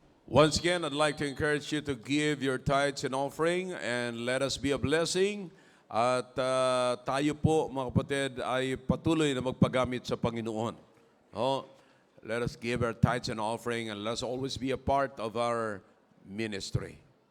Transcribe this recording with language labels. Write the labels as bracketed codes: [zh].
[en] Once again, I'd like to encourage you to give your tithes and offering and let us be a blessing. [tl] At tayo po, mga kapatid, ay patuloy na magpagamit sa Panginoon. [en] Oh, let us give our tithes and offering and let's always be a part of our ministry.